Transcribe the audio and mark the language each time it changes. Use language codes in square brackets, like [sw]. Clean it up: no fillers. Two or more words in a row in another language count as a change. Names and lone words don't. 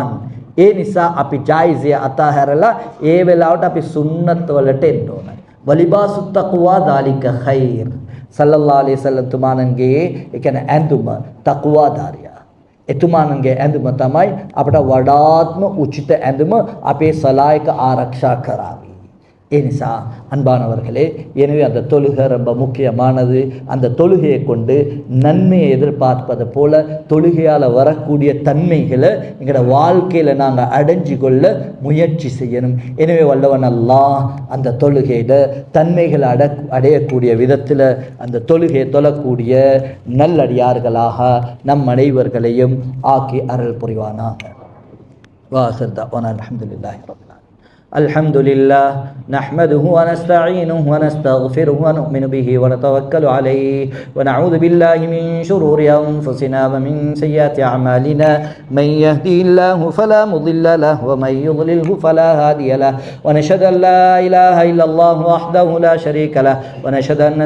[si] ඒ නිසා අපි ජායිසය අතහැරලා ඒ වෙලාවට අපි සුන්නත් වලට එන්න ඕන. [ar] ولباس التقوى ذلك خير. صلى الله عليه وسلم [si] තුමාණන්ගේ ඒ කියන්නේ ඇඳුම තක්වාදාරියා. එතුමාණන්ගේ ඇඳුම තමයි අපට වඩාත්ම උචිත ඇඳුම, අපේ සලායක ආරක්ෂා කරાવી. [ta] ஏனிசா அன்பானவர்களே, எனவே அந்த தொழுகை ரொம்ப முக்கியமானது. அந்த தொழுகையை கொண்டு நன்மையை எதிர்பார்ப்பது போல தொழுகையால் வரக்கூடிய தன்மைகளை எங்களோட வாழ்க்கையில் நாங்கள் அடைஞ்சு கொள்ள முயற்சி செய்யணும். எனவே வல்லவன் அல்லாஹ் அந்த தொழுகையில் தன்மைகளை அடையக்கூடிய விதத்தில் அந்த தொழுகையை தொழக்கூடிய நல்லடியார்களாக நம் அனைவர்களையும் ஆக்கி அருள் புரிவானாக. [ar] وآخر دعوانا الحمد لله رب العالمين. الحمد لله نحمده ونستعينه ونستغفره ونؤمن به ونتوكل عليه ونعوذ بالله من شرور أنفسنا ومن سيئات أعمالنا من يهدي الله فلا مضل له ومن يضلله فلا هادي له ونشهد أن لا إله إلا الله وحده لا شريك له ونشهد أن